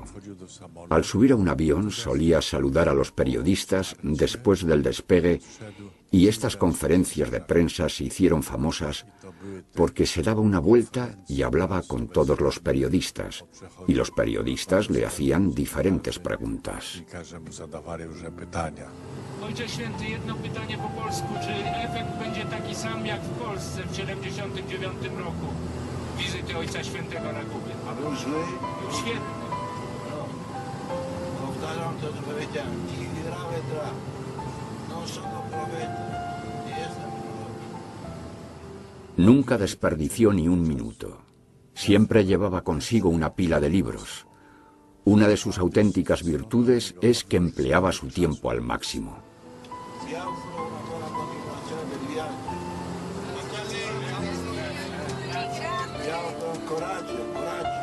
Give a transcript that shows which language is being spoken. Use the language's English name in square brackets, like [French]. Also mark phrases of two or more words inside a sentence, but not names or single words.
[Spanish] Al subir a un avión solía saludar a los periodistas después del despegue y estas conferencias de prensa se hicieron famosas porque se daba una vuelta y hablaba con todos los periodistas y los periodistas le hacían diferentes preguntas. [Polish] Ojcze Święty, jedno pytanie po polsku. Czy efekt będzie taki sam jak w Polsce w 1979 roku? Wizyty Ojca Świętego na Kubie. A był zły? Był świetny. No. Powtarzam to, co powiedziałem. [Italian] Ci grave tra. No sono profeta. [Polish] Nie jestem prorok. [Spanish] Nunca desperdició ni un minuto. Siempre llevaba consigo una pila de libros. Una de sus auténticas virtudes es que empleaba su tiempo al máximo. [Italian] Vi auguro una buona continuazione del viaggio. Vi auguro coraggio, coraggio.